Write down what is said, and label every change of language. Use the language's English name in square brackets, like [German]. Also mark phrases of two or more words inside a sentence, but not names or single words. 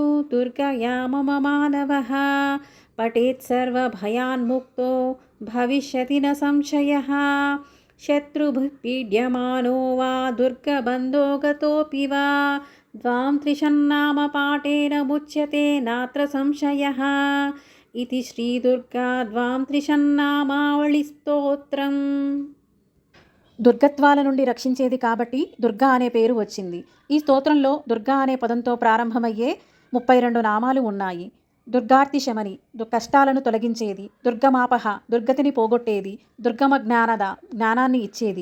[Sanskrit] दुर्गया मम मानवः पठेत् सर्वभयान्मुक्तो भविष्यति न संशयः शत्रुभिः पीड्यमानो वा दुर्गबन्धो गतोऽपि वा द्वां त्रिशन्नाम पाठेन मुच्यते नात्र संशयः इति श्रीदुर्गा द्वां त्रिशन्नामावళిస్తోత్రం। [Telugu] దుర్గత్వాల నుండి రక్షించేది కాబట్టి దుర్గా అనే పేరు వచ్చింది. ఈ స్తోత్రంలో దుర్గా అనే పదంతో ప్రారంభమయ్యే 32 నామాలు ఉన్నాయి. దుర్గార్తి శమని, కష్టాలను తొలగించేది. దుర్గమాపహ, దుర్గతిని పోగొట్టేది. దుర్గమ జ్ఞానద, జ్ఞానాన్ని ఇచ్చేది.